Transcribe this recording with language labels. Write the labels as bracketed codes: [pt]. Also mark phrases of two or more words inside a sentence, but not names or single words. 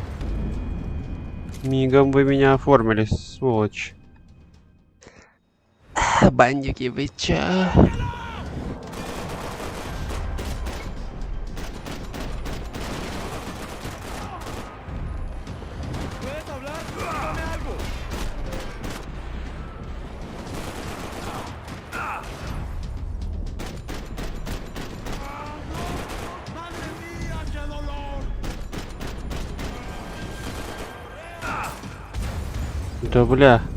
[ru] Мигом вы меня оформили, сволочь. Бандики, вы чё? [es] ¿Puedes hablar? Dígame algo. ¡Madre mía, qué dolor! [ru] Да бля.